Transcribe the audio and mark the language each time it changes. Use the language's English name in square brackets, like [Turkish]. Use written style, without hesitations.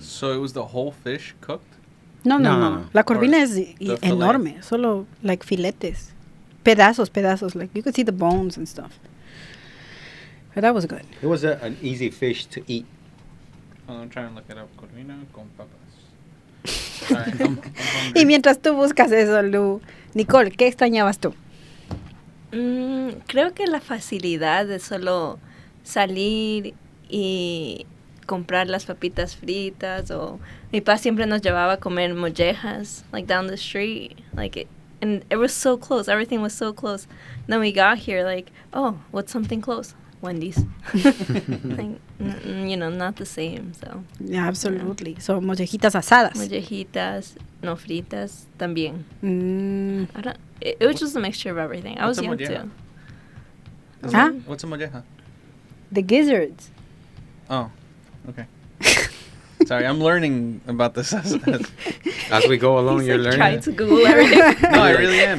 [English] So it was the whole fish cooked? [Spanish] No. La corvina es enorme. Solo like filetes. Pedazos. [English] Like you could see the bones and stuff. But that was good. It was an easy fish to eat. I'm trying to look it up. [Spanish] Corvina con papas. [English] Sorry, I'm [Spanish] y mientras tú buscas eso, Lu, Nicole, ¿qué extrañabas tú? Creo que la facilidad de solo salir y comprar las papitas fritas, o mi papá siempre nos llevaba a comer mollejas, [English] like down the street, like And it was so close. Everything was so close. Then we got here, like, oh, what's something close? Wendy's. Like, not the same. So. Yeah, absolutely. Yeah. So [Spanish] mollejitas asadas. Mollejitas, no fritas, también. Mm. [English] It was just a mixture of everything. I was young too. What's a molleja? The gizzards. Oh, okay. Sorry, I'm learning about this as we go along. You're learning. Trying to Google everything. No, I really am.